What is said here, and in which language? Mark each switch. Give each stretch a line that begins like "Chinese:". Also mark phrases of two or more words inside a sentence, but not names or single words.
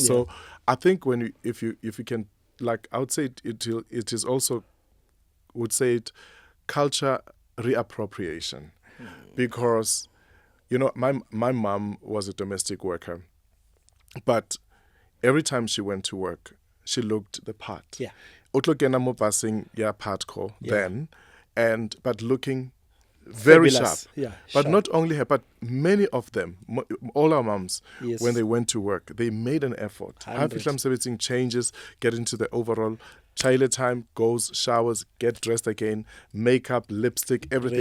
English: So I think if you can, like, I would say it is also, culture reappropriation. Because, my mom was a domestic worker, but every time she went to work, she looked the part. Yeah.
Tswana: Utlokena mo basing ya partco
English: then, but looking very fabulous. Sharp. Yeah, but sharp. not only her, but many of them, all our moms, Yes. when they went to work, they made an effort. Changes, get into the overall. Chile time, goes, showers, get dressed again, makeup, lipstick, everything.